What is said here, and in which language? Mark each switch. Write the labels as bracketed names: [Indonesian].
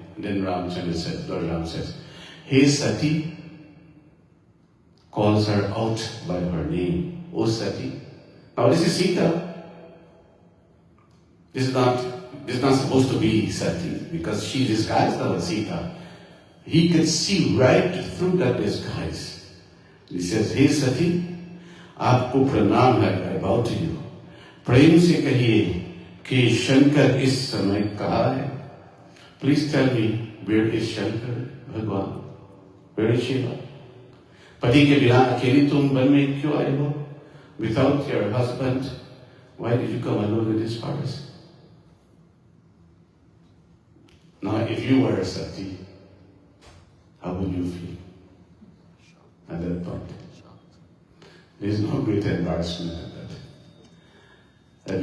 [English] And then Ramchandra says, Lord Ram says, Hey Sati, calls her out by her name. Oh Sati. Now this is Sita. This is not supposed to be Sati because she disguised as Sita. He could see right through that disguise. He says, Hey Sati, [Hindi] आपको प्रणाम है, [English] I bow to you. [Hindi] प्रेम से कहिए कि शंकर इस समय कहाँ है? [English] Please tell me, where is Shankar, bhagwan? Where is Shiva? [Hindi] पति के बिना अकेली तुम वन में क्यों आए हो? [English] Without your husband, why did you come alone in this forest? Now, if you were a Sati, how would you feel? at that point. There is no greater embarrassment than that.